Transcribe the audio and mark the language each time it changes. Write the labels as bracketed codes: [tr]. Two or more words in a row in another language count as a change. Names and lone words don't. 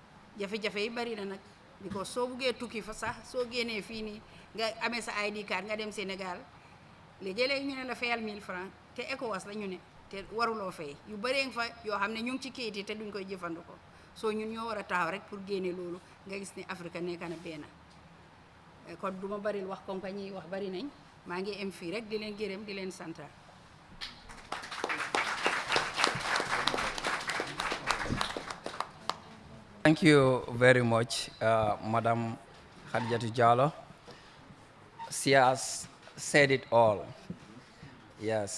[wo] jafe-jafe yi bari na nag because soo buggee tukki fa sax soo génnee fii nii nga amee sa [en] ID card [wo] nga dem Sénégal léegi-léegi ñu ne la fayal 1000 francs te ECOWAS la ñu ne te waruloo fay yu bëree fa yoo xam ne ñu ngi ci kayit yi te duñ koy jëfandikoo soo ñun ñoo war a taxaw rek pour génne loolu nga gis ne Afrique nekk na benn kon du ma bari wax compagnie yi wax bari nañ maa ngi em fii rek di leen gërëm di leen sant. [en] Thank you very much, Madam Khadijatu Jallow. She has said it all. Yes.